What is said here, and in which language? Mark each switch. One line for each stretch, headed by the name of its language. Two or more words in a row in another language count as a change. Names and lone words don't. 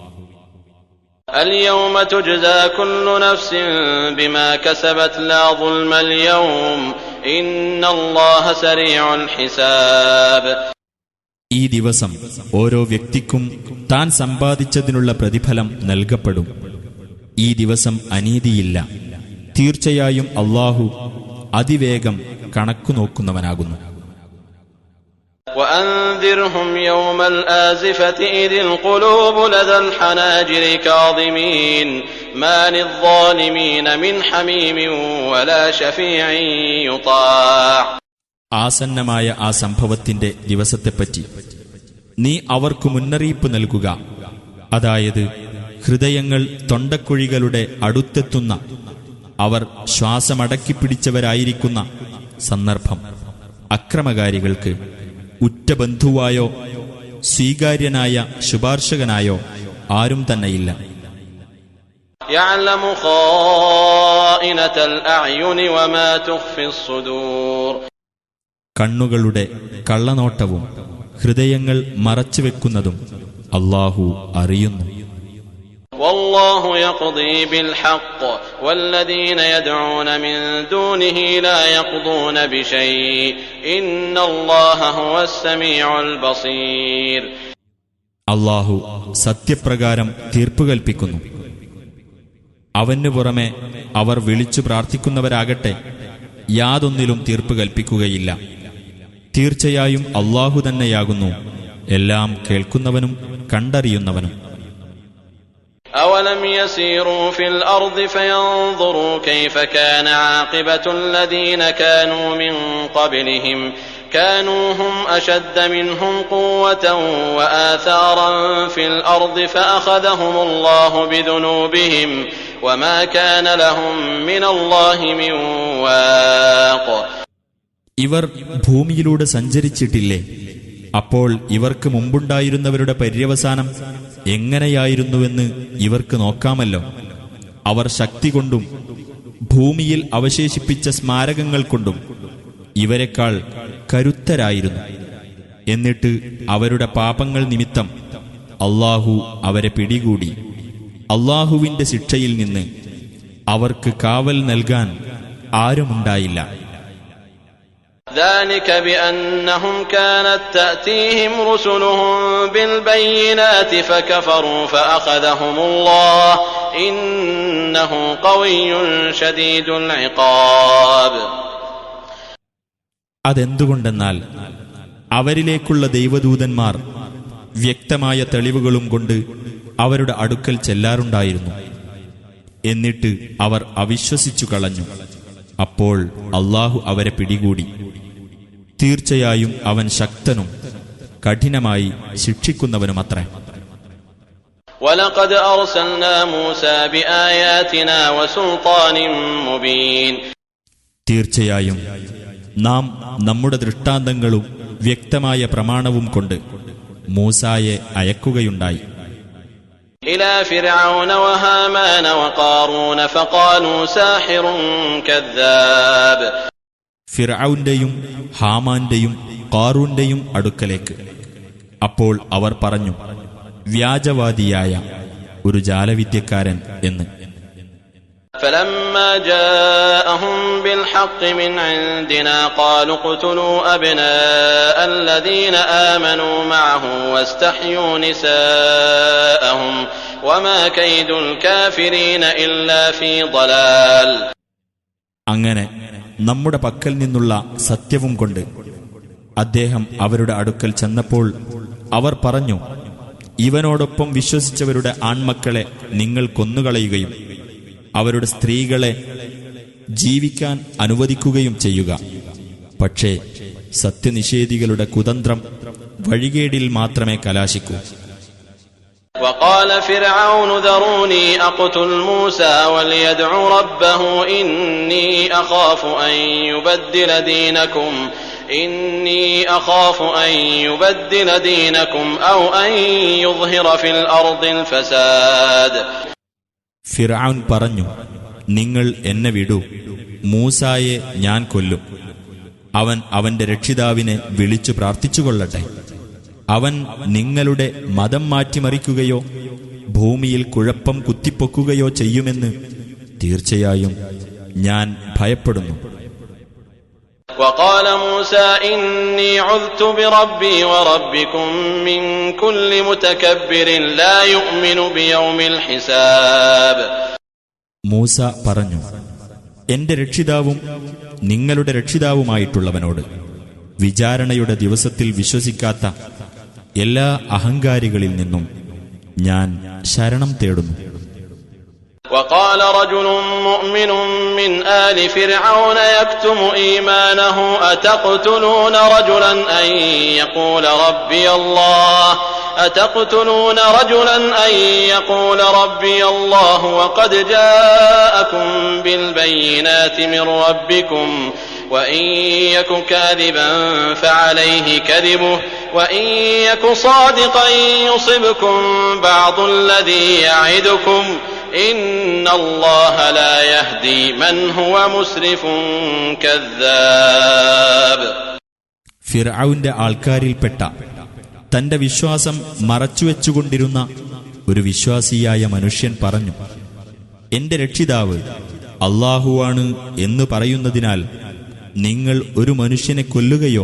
Arabic: اليوم تجزى كل نفس بما كسبت لا ظلم اليوم إن الله سريع الحساب.
Malayalam: ഈ ദിവസം ഓരോ വ്യക്തിക്കും താൻ സമ്പാദിച്ചതിനുള്ള പ്രതിഫലം നൽകപ്പെടും. ഈ ദിവസം അനീതിയില്ല. തീർച്ചയായും അല്ലാഹു അതിവേഗം കണക്കു നോക്കുന്നവനാകുന്നു.
Arabic: وأنذرهم يوم الآزفة إذ القلوب لدى الحناجر كاظمين ما للظالمين من حميم ولا شفيع يطاع.
Malayalam: ആസന്നമായ ആ സംഭവത്തിന്റെ ദിവസത്തെപ്പറ്റി നീ അവർക്കു മുന്നറിയിപ്പ് നൽകുക. അതായത് ഹൃദയങ്ങൾ തൊണ്ടക്കുഴികളുടെ അടുത്തെത്തുന്ന, അവർ ശ്വാസമടക്കിപ്പിടിച്ചവരായിരിക്കുന്ന സന്ദർഭം. അക്രമകാരികൾക്ക് ഉറ്റ ബന്ധുവായോ സ്വീകാര്യനായ ശുപാർശകനായോ ആരും തന്നെയില്ല.
Arabic: يعلم خائنة الأعين وما تخفي الصدور.
Malayalam: കണ്ണുകളുടെ കള്ളനോട്ടവും ഹൃദയങ്ങൾ മറച്ചുവെക്കുന്നതും അല്ലാഹു അറിയുന്നു.
Arabic: والله يقضي بالحق والذين يدعون من دونه لا يقضون بشيء إن الله هو السميع البصير.
Malayalam: അല്ലാഹു സത്യപ്രകാരം തീർപ്പ് കൽപ്പിക്കുന്നു. അവനു പുറമെ അവർ വിളിച്ചു പ്രാർത്ഥിക്കുന്നവരാകട്ടെ യാതൊന്നിലും തീർപ്പ് കൽപ്പിക്കുകയില്ല. തീർച്ചയായും അല്ലാഹു തന്നെയാകുന്നു എല്ലാം കേൾക്കുന്നവനും കണ്ടറിയുന്നവനും.
Arabic: أولم يسيروا في الأرض فينظروا كيف كان عاقبة الذين كانوا من قبلهم كانوا هم أشد منهم قوة وآثارا في الأرض فأخذهم الله بذنوبهم وما كان لهم من الله من واق.
Malayalam: ഇവർ ഭൂമിയിലൂടെ സഞ്ചരിച്ചിട്ടില്ലേ? അപ്പോൾ ഇവർക്ക് മുമ്പുണ്ടായിരുന്നവരുടെ പര്യവസാനം എങ്ങനെയായിരുന്നുവെന്ന് ഇവർക്ക് നോക്കാമല്ലോ. അവർ ശക്തി കൊണ്ടും ഭൂമിയിൽ അവശേഷിപ്പിച്ച സ്മാരകങ്ങൾ കൊണ്ടും ഇവരെക്കാൾ കരുത്തരായിരുന്നു. എന്നിട്ട് അവരുടെ പാപങ്ങൾ നിമിത്തം അല്ലാഹു അവരെ പിടികൂടി. അല്ലാഹുവിന്റെ ശിക്ഷയിൽ നിന്ന് അവർക്ക് കാവൽ നൽകാൻ ആരുമുണ്ടായില്ല.
Arabic: ذلك بأنهم كانت تأتيهم رسلهم بالبينات فكفروا فأخذهم الله إنه قوي شديد العقاب.
Malayalam: അതെന്തുകൊണ്ടെന്നാൽ അവരിലേക്കുള്ള ദൈവദൂതന്മാർ വ്യക്തമായ തെളിവുകളും കൊണ്ട് അവരുടെ അടുക്കൽ ചെല്ലാറുണ്ടായിരുന്നു. എന്നിട്ട് അവർ അവിശ്വസിച്ചു കളഞ്ഞു. അപ്പോൾ അല്ലാഹു അവരെ പിടികൂടി. തീർച്ചയായും അവൻ ശക്തനും കഠിനമായി ശിക്ഷിക്കുന്നവനുമത്രേ.
Arabic: وَلَقَدْ أَرْسَلْنَا مُوسَى بِآيَاتِنَا وَسُلْطَانٍ مُبِينٍ.
Malayalam: തീർച്ചയായും നാം നമ്മുടെ ദൃഷ്ടാന്തങ്ങളും വ്യക്തമായ പ്രമാണവും കൊണ്ട് മൂസായെ അയക്കുകയുണ്ടായി.
Arabic: إلى فرعون وهامان وقارون فقالوا ساحر كذاب.
Malayalam: ഫിർഔന്റെയും ഹാമാന്റെയും ഖാറൂന്റെയും അടുക്കലേക്ക്. അപ്പോൾ അവർ പറഞ്ഞു, വ്യാജവാദിയായ ഒരു ജാലവിദ്യക്കാരൻ എന്ന്.
Arabic: فلما جاءهم بالحق من عندنا قالوا اقتلوا أبناء الذين آمنوا معه واستحيوا نساءهم وما كيد الكافرين إلا في ضلال.
Malayalam: അങ്ങനെ നമ്മുടെ പക്കൽ നിന്നുള്ള സത്യവും കൊണ്ട് അദ്ദേഹം അവരുടെ അടുക്കൽ ചെന്നപ്പോൾ അവർ പറഞ്ഞു, ഇവനോടൊപ്പം വിശ്വസിച്ചവരുടെ ആൺമക്കളെ നിങ്ങൾ കൊന്നുകളയുകയും അവരുടെ സ്ത്രീകളെ ജീവിക്കാൻ അനുവദിക്കുകയും ചെയ്യുക. പക്ഷേ സത്യനിഷേധികളുടെ കുതന്ത്രം വഴികേടിൽ മാത്രമേ കലാശിക്കൂ.
Arabic: وقال فرعون ذروني أقتل موسى وليدع ربه إني أخاف أن يبدل دينكم أو أن يظهر في الأرض الفساد.
Malayalam: ഫിർഔൻ പറഞ്ഞു, നിങ്ങൾ എന്നെ വിടൂ, മൂസായെ ഞാൻ കൊല്ലും. അവൻ അവന്റെ രക്ഷിതാവിനെ വിളിച്ചു പ്രാർത്ഥിച്ചുകൊള്ളട്ടെ. അവൻ നിങ്ങളുടെ മതം മാറ്റിമറിക്കുകയോ ഭൂമിയിൽ കുഴപ്പം കുത്തിപ്പൊക്കുകയോ ചെയ്യുമെന്ന് തീർച്ചയായും ഞാൻ ഭയപ്പെടുന്നു.
Arabic: وقال موسى إني عذت بربي وربكم من كل متكبر لا يؤمن بيوم الحساب.
Malayalam: മൂസ പറഞ്ഞു, എന്റെ രക്ഷിതാവും നിങ്ങളുടെ രക്ഷിതാവുമായിട്ടുള്ളവനോട് വിചാരണയുടെ ദിവസത്തിൽ വിശ്വസിക്കാത്ത എല്ലാ അഹങ്കാരികളിൽ നിന്നും ഞാൻ ശരണം തേടുന്നു.
Arabic: وقال رجل مؤمن من آل فرعون يكتم إيمانه أتقتلون رجلا أن يقول ربي الله وقد جاءكم بالبينات من ربكم وإن يك كاذبا فعليه كذبه وإن يك صادقا يصبكم بعض الذي يعدكم إن الله لا يهدي من هو مسرف كذاب.
Malayalam: ഫിർഔന്റെ ആൾക്കാരിൽപ്പെട്ട തന്റെ വിശ്വാസം മറച്ചുവെച്ചുകൊണ്ടിരുന്ന ഒരു വിശ്വാസിയായ മനുഷ്യൻ പറഞ്ഞു, എന്റെ രക്ഷിതാവ് അല്ലാഹുവാണ് എന്ന് പറയുന്നതിനാൽ നിങ്ങൾ ഒരു മനുഷ്യനെ കൊല്ലുകയോ?